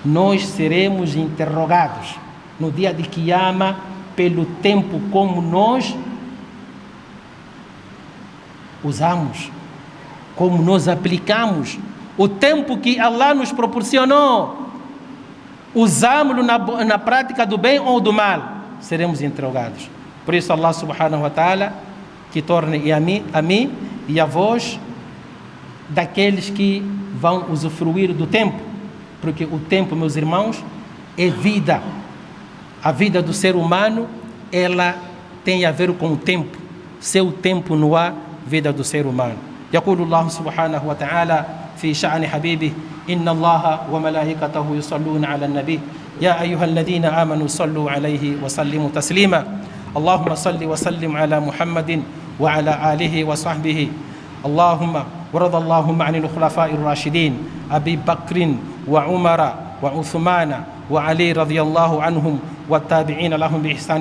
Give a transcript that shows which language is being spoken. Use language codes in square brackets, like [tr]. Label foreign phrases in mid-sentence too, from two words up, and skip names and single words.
[pt] nós seremos interrogados no dia de Kiyama pelo tempo como nós usamos, como nós aplicamos o tempo que Allah nos proporcionou. Usamos-lo na prática do bem ou do mal, seremos interrogados. Por isso [ar] الله سبحانه وتعالى [pt] que torne a mim e a vós daqueles que vão usufruir do tempo, porque o tempo, meus irmãos, é vida. A vida do ser humano, ela tem a ver com o tempo. Sem o tempo não há vida do ser humano. [ar] يقول الله سبحانه وتعالى في شأن حبيبه إن الله وملائكته يصلون على النبي يا أيها الذين آمنوا صلوا عليه وسلموا تسليما اللهم صل وسلم على محمد وعلى آله وصحبه اللهم ورضى اللهم عن الخلفاء الراشدين أبي بكر وعمر وعثمان وعلي رضي الله عنهم والتابعين لهم بإحسان